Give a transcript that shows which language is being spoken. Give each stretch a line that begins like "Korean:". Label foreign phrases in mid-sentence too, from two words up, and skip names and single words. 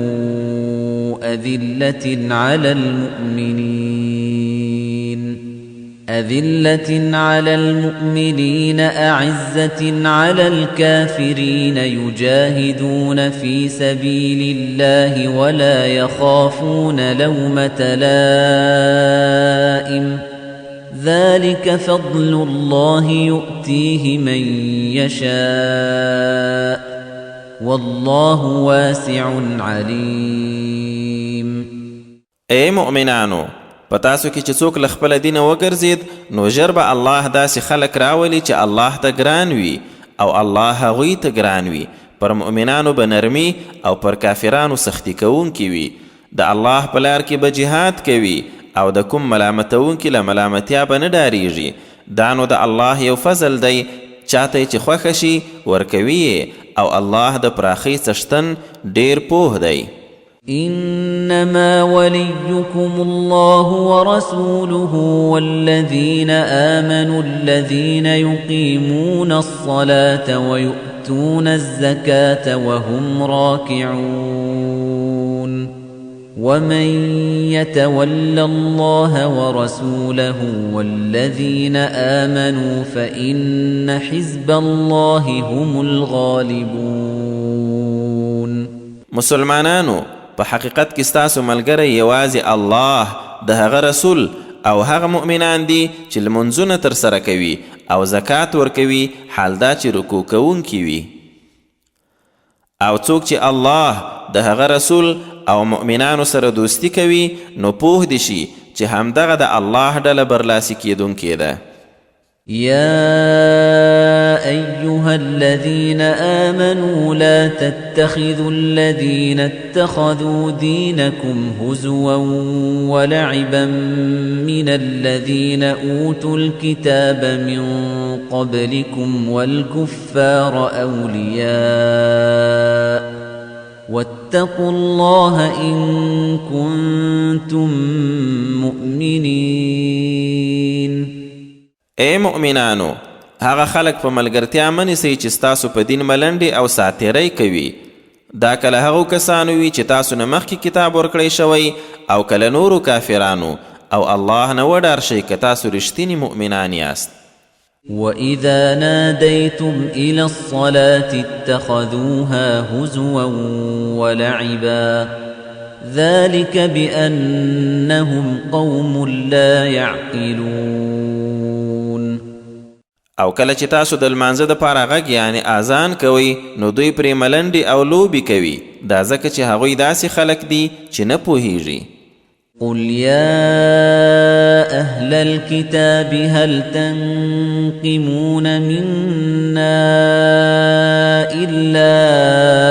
Arabic: أذلة على المؤمنين أعزة على الكافرين يجاهدون في سبيل الله ولا يخافون لومة لائم ذلك فضل الله يؤتيه من يشاء والله واسع عليم.
Pashto: اے مؤمنانو، پتاسو کې چې څوک له خپل دین وګرځید نو ژر به الله داسې خلک راولي چې الله ته ګران وي او الله هغوی ته ګران وي، پر مؤمنانو به نرمي او پر کافرانو سختی کوونکي وي، د الله په لار کې به جهاد کوي او د کوم ملامتونکي له ملامتیا به نه ډاریږي. دا نو د الله یو فضل دی، چاته چې خوښه شي ورکوي او الله د پراخۍ څښتن ډیر پوه دی.
Arabic: إنما وليكم الله ورسوله والذين آمنوا الذين يقيمون الصلاة ويؤتون الزكاة وهم راكعون ومن يتول الله ورسوله والذين آمنوا فإن حزب الله هم الغالبون.
Pashto: مسلمانانو، په حقیقت کې ستاسو ملګری یوازې الله، د هغه رسول او هغه مؤمنان دي چې لمونځونه ترسره کوي او زکات ورکوي، حال دا چې رکوع کوونکي وي. او څوک چې الله، د هغه رسول او مؤمنانو سره دوستی کوي نو پوه دي شي چې همدغه د الله ډله برلاسي کیدونکې ده.
Arabic: يا أيها الذين آمنوا لا تتخذوا الذين اتخذوا دينكم هزوا ولعبا من الذين أوتوا الكتاب من قبلكم والكفار أولياء واتقوا الله إن كنتم مؤمنين.
Pashto: اے مؤمنانو، هغه خلق په ملګرتیا منیسئ چې ستاسو په دین ملنډې او ساتیری کوي. دا کله هغو کسانو وي چې تاسو نه مخکې کتاب ورکړی شوی او کله نورو کافرانو، او الله نه وډار شئ که تاسو رښتیني مؤمنان یاست.
Arabic: وَإِذَا نَادَيْتُمْ إِلَى الصَّلَاةِ اتَّخَذُوهَا هُزُوًا وَلَعِبًا ذَلِكَ بِأَنَّهُمْ قَوْمٌ لَا يَعْقِلُونَ.
Pashto: او کله چې تاسو د لمانځه دپاره غږ یعنی اذان کوئ نو دوی پرې ملنډې او لوبې کوي، دا ځکه چې هغوی داسې خلک دي چې نه پوهیږي.
Arabic: قل يا أهل الكتاب هل تنقمون منا إلا